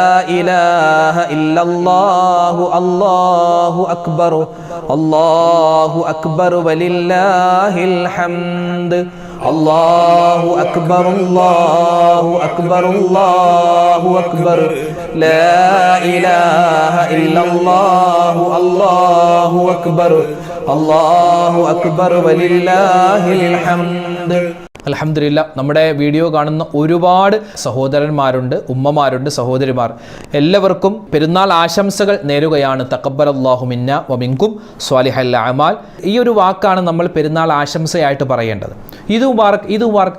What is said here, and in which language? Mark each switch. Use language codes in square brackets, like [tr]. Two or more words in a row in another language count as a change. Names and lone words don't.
[ar] إله إلا الله الله أكبر الله أكبر ولله الحمد الله أكبر الله أكبر الله أكبر لا إله إلا الله الله أكبر الله أكبر ولله الحمد [ml] അൽഹംദുലില്ലാ, നമ്മുടെ വീഡിയോ കാണുന്ന ഒരുപാട് സഹോദരന്മാരുണ്ട്, ഉമ്മമാരുണ്ട്, സഹോദരിമാർ. എല്ലാവർക്കും പെരുന്നാൾ ആശംസകൾ നേരുകയാണ്. [ar] تقبل الله منا ومنكم صالح الأعمال. [ml] ഈ ഒരു വാക്കാണ് നമ്മൾ പെരുന്നാൾ ആശംസയായിട്ട് പറയേണ്ടത്. [ar] عيد مبارك، عيد مبارك.